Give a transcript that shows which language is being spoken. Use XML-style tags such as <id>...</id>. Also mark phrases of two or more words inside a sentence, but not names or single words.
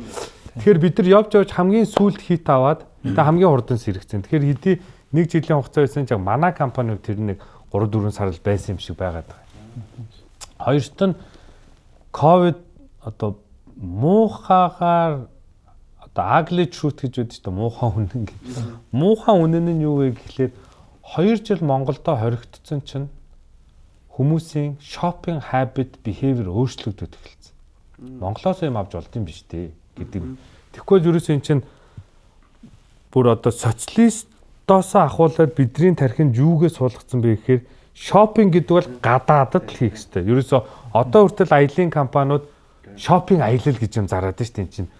<mn>Тэгэхээр бид нар явж явж хамгийн сүүлд хит аваад тэгээ хамгийн хурдан сэрэгцэн. Тэгэхээр хэдий нэг жилийн хугацаа байсан ч манай компани тэр нэг 3-4 сар л байсан юм шиг байгаад байгаа. Хоёрт нь ковид одоо муухагаар одоо</mn> <en>ugly truth</en> <mn>гэж үүдэж та муухай үнэн гэж. Муухай үнэн нь юу вэ гэхлээр 2 жил Монголдо хоригдсон чинь хүмүүсийн</mn> <en>shopping habit behavior</en> <mn>өөрчлөгдөж эхэлсэн. Монголоос юм авч болд юм биш дээ гэдэг. Тэгэхгүй ерөөсөө эн чинь бүр одоо социалистоос ахуулаад бидний тархинд юугээ суулгацсан бэ гэхээр шопинг гэдэг бол гадаадд л хийх хэрэгтэй. Ерөөсөө одоо хүртэл аялын компаниуд шопинг аялал гэж юм зараад шүү дээ эн чинь.</mn>